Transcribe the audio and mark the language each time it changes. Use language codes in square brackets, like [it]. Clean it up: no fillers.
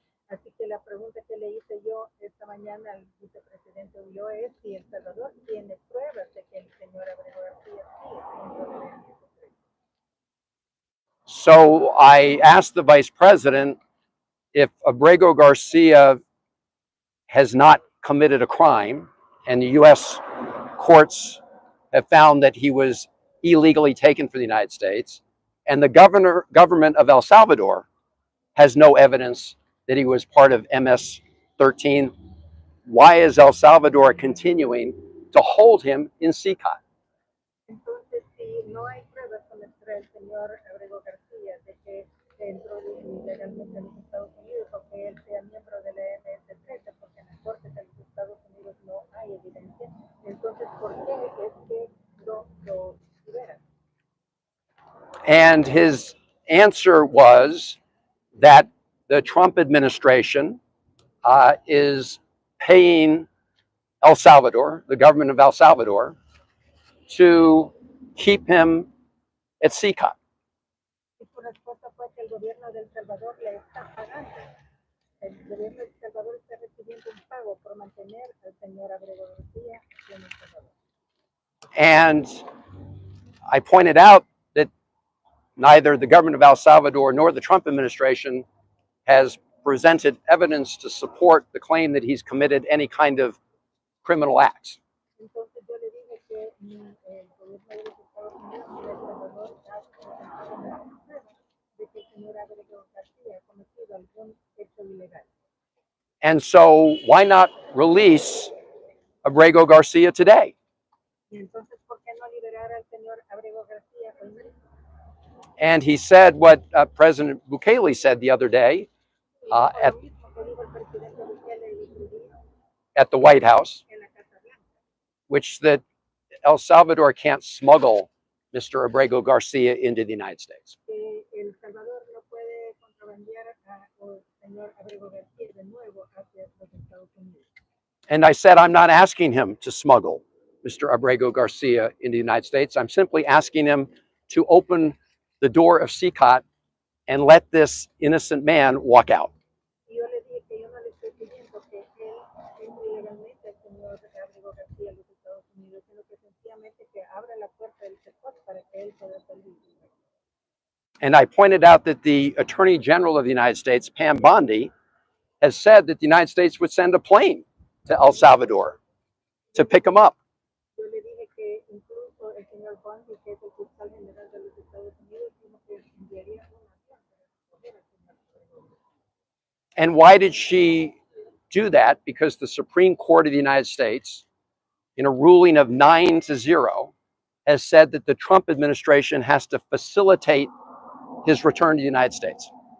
[es] Así que la pregunta que le hice yo esta mañana al vicepresidente Ulloa es si El Salvador tiene pruebas de que el señor Abrego García sí es miembro del MS-13. [en] So I asked the vice president if Abrego Garcia has not committed a crime and the U.S. courts have found that he was illegally taken from the United States, and the government of El Salvador has no evidence that he was part of MS-13, why is El Salvador continuing to hold him in CICOT? [es] Entonces, si no hay pruebas contra el señor Abrego García de que entró ilegalmente a los Estados Unidos o que él sea miembro de la MS-13, porque en las cortes de los Estados Unidos no hay evidencia, entonces, ¿por qué es que lo liberan? [en] And his answer was that the Trump administration is paying El Salvador, the government of El Salvador, to keep him at CICOT. [es] Y su respuesta fue que el gobierno de El Salvador le está pagando. El gobierno de El Salvador está recibiendo un pago por mantener al señor Abrego García en El Salvador. [en] And I pointed out that neither the government of El Salvador nor the Trump administration has presented evidence to support the claim that he's committed any kind of criminal acts. [es] Entonces yo le dije que ni el gobierno de los Estados Unidos ni El Salvador ha presentado ninguna prueba de que el señor Abrego García ha cometido algún hecho ilegal. [en] And so why not release Abrego Garcia today? [es] Y entonces, ¿por qué no liberar al señor Abrego García hoy mismo? [en] And he said what President Bukele said the other day at the White House, which that El Salvador can't smuggle Mr. Abrego Garcia into the United States. [es] El Salvador no puede contrabandear al señor Abrego García de nuevo hacia los Estados Unidos. [en] And I said, I'm not asking him to smuggle Mr. Abrego Garcia into the United States. I'm simply asking him to open the door of CICOT and let this innocent man walk out. [es] Yo le dije que yo no le estoy pidiendo que él entre ilegalmente al señor Abrego García a los Estados Unidos, sino que sencillamente que abra la puerta del CICOT para que él pueda salir. [en] And I pointed out that the Attorney General of the United States, Pam Bondi, has said that the United States would send a plane to El Salvador to pick him up. [es] Yo le dije que incluso el señor Bondi, que es el fiscal general de los Estados Unidos, dijo que enviaría un avión para recoger al señor Abrego. [en] And why did she do that? Because the Supreme Court of the United States, in a ruling of 9-0, has said that the Trump administration has to facilitate his return to the United States.